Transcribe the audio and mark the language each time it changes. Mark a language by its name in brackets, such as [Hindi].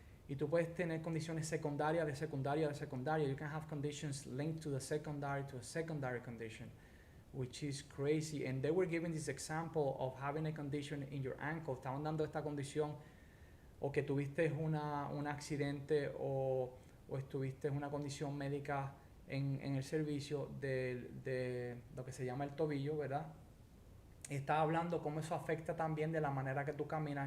[Spanish] Y tú puedes tener condiciones secundarias de secundaria de secundaria. [English] You can have conditions linked to a secondary condition, which is crazy. And they were giving this example of having a condition in your ankle. [Spanish] Estaban dando esta condición, o que tuviste un accidente, o estuviste en una condición médica en el servicio de lo que se llama el tobillo, ¿verdad? Estaba hablando cómo eso afecta también de la manera que tú caminas.